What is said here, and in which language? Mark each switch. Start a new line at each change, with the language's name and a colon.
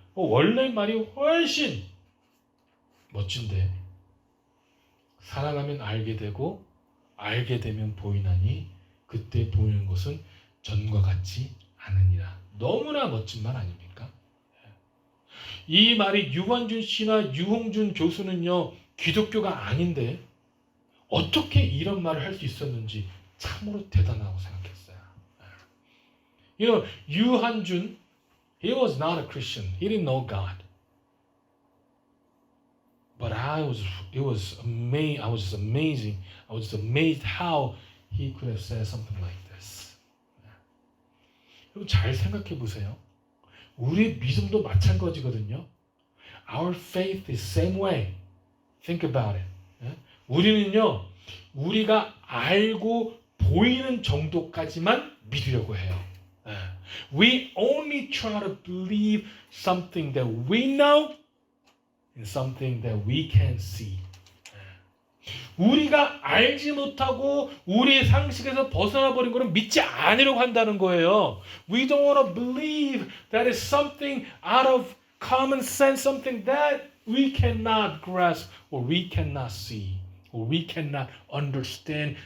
Korean: 원래 말이 훨씬 멋진데 사랑하면 알게 되고 알게 되면 보이나니 그때 보이는 것은 전과 같지 않으니라. 너무나 멋진 말 아닙니까? 이 말이 유관준 씨나 유홍준 교수는요 기독교가 아닌데 어떻게 이런 말을 할 수 있었는지 참으로 대단하다고 생각했어요.
English: You know, 유한준, he was not a Christian. He didn't know God. But I was just amazing. I was just amazed how he could have said something like this.
Korean: 여러분 잘 생각해 보세요. 우리 믿음도 마찬가지거든요.
English: Our faith is same way. Think about it.
Korean: 우리는요, 우리가 알고 보이는 정도까지만 믿으려고 해요.
English: We only try to believe something that we know and something that we can see.
Korean: 우리가 알지 못하고 우리의 상식에서 벗어나 버린 것은 믿지 않으려고 한다는 거예요.
English: We don't want to believe that is something out of common sense, something that we cannot grasp or we cannot see or we cannot understand.